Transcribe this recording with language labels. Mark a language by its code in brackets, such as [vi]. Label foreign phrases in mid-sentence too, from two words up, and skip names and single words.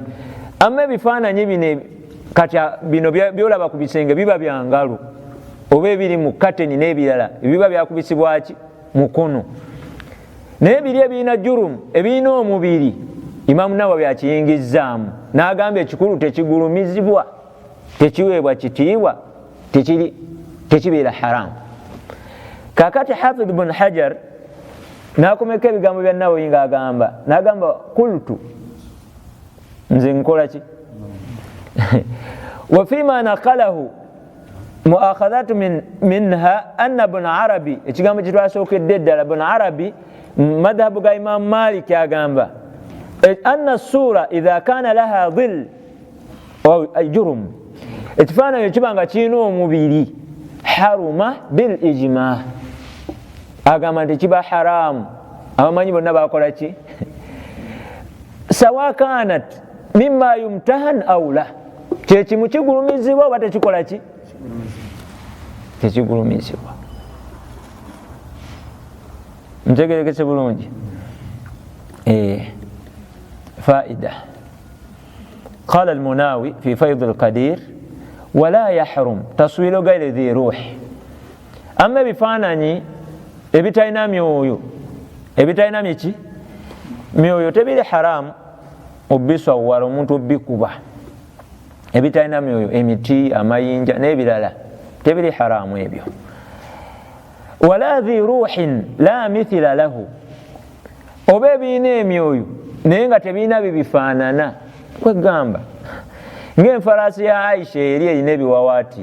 [lg] Amma ebifaananyi bino kati bino byolaba ku bisenge biba bya ngalo oba ebiri mu kateni n'ebirala ebiba byakubisibwa ki mukono, naye biri ebirina jurumu ebirina omubiri Imam Nawawi akiyingizaamu n'agamba ekikulu tekigulumizibwa, tekiweebwa kitiibwa, tekibeera haramu. Kakati Hafidh ibn Hajar n'akomeka ebigambo bya Nawawi ng'agamba, n'agamba qultu, nze nkola ki [ar] وفيما نقله مؤاخذة منها أن ابن عربي, [lg] ekigambo kyetwasookedde ddala, ibn Arabi madhabu ga Imam Malik agamba [ar] أن الصورة إذا كان لها ظل جرم, [lg] ekifaananyi kibanga kirina omubiri [ar] حرم بالإجماع, [lg] agamba nti kiba haramu. Abamanyi bonna bakola ki [ar] سواء كانت مما يمتهن أو لا, [lg] kyekimu kigulumizibwa oba tekikola ki, tekigulumizibwa. Ntegerekese bulungi. [ar] فائدة. قال المناوي في فيض القدير ولا يحرم تصوير غير ذي روح. [lg] أما بفاناني ebitayina myoyo, ebitayina miki myoyo tebiri haramu obisawala omuntu obikuba, ebitayina myoyo, emiti, amayinja n'ebirala tebiri haramu ebyo. [ar] ولا ذي روح لا مثال له, [lg] oba ebirina emyoyo naye nga tebirina bibifaanana, kwegamba ng'enfalaasi ya Aisha eri erina ebiwawaatiro.